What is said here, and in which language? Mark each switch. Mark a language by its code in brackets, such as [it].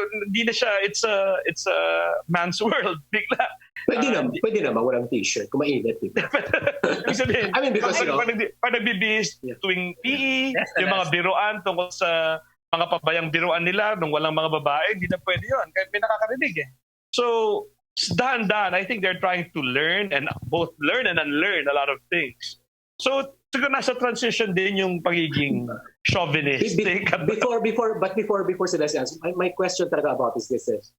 [tl] Hindi na siya, [en] it's a man's world. [tl] Bigla. Pwede naman walang t-shirt kung mainit. Ibig sabihin, [en] I mean, because, [tl] pag nagbibihis tuwing PE, yung mga biruan tungkol sa mga pabayang biruan nila nung walang mga babae, hindi na pwede yun. Kahit may nakakarinig So, dahan-dahan, [en] I think they're trying to learn and both learn and unlearn a lot of things. [tl] So, siguro nasa transition din yung pagiging chauvinistic. [en] Before Celeste answer, my question talaga about is this.